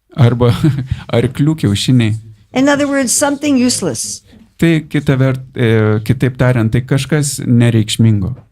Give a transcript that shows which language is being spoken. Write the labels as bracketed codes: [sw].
[lt] Arba arklių kiaušiniai. [en] In other words, something useless. [lt] Tai kitaip tariant, tai kažkas nereikšmingo.